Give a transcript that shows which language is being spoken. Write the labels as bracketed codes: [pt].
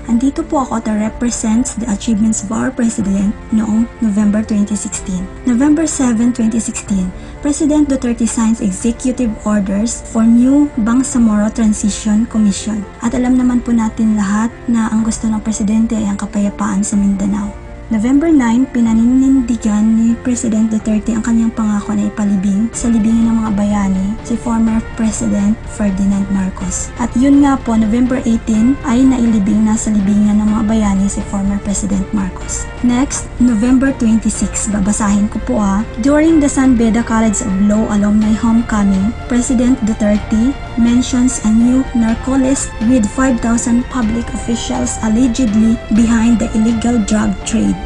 [tl] Andito po ako [en] to represent the achievements of our President [tl] noong November 2016. [en] November 7, 2016, President Duterte signs executive orders for new Bangsamoro Transition Commission. [tl] At alam naman po natin lahat na ang gusto ng Presidente ay ang kapayapaan sa Mindanao. November 9, pinaninindigan ni President Duterte ang kanyang pangako na ipalibing sa libingin ng mga bayani si former President Ferdinand Marcos. At yun nga po, November 18 ay nailibing na sa libingan ng mga bayani si former President Marcos. [en] Next, November 26, [tl] babasahin ko po [en] During the San Beda College of Law Alumni Homecoming, President Duterte mentions a new narco list with 5,000 public officials allegedly behind the illegal drug trade.